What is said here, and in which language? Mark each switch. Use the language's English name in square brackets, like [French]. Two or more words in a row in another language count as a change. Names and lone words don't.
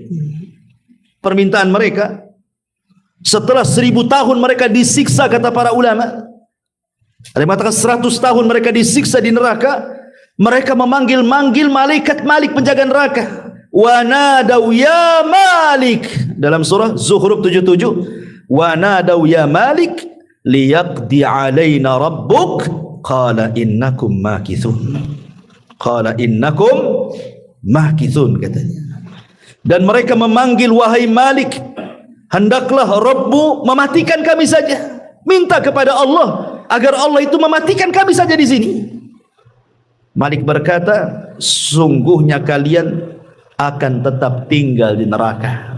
[Indonesian] Permintaan mereka, setelah 1000 tahun mereka disiksa, kata para ulama, ada yang mengatakan 100 tahun mereka disiksa di neraka, mereka memanggil-manggil malaikat Malik penjaga neraka. [Arabic] ونادوا يا مالك, [Indonesian] dalam surah Zuhruf 77, [Arabic] ونادوا يا مالك ليقض علينا ربك قال إنكم ماكثون. قال إنكم ماكثون, [Indonesian] katanya. Dan mereka memanggil, wahai Malik, hendaklah Rabbu mematikan kami saja. Minta kepada Allah agar Allah itu mematikan kami saja di sini. Malik berkata, sungguhnya kalian akan tetap tinggal di neraka.